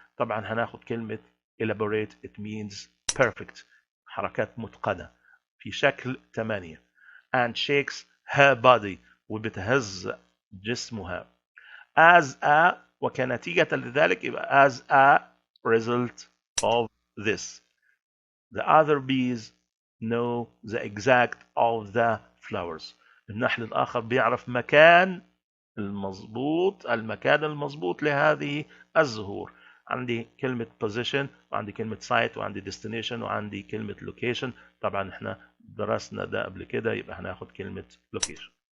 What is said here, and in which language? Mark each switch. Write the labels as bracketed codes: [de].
[ar] طبعا هناخد كلمة elaborate [en] it means perfect، [ar] حركات متقنة في شكل 8. [en] and shakes her body [ar] وبتهز جسمها. [en] as a [ar] وكنتيجة لذلك يبقى [en] as a result of this. The other bees know the exact of the flowers. [ar] النحل الآخر بيعرف المكان المظبوط لهذه الزهور. عندي كلمة position وعندي كلمة site وعندي destination وعندي كلمة location. طبعا احنا درسنا ده قبل كده، يبقى هناخد كلمة location.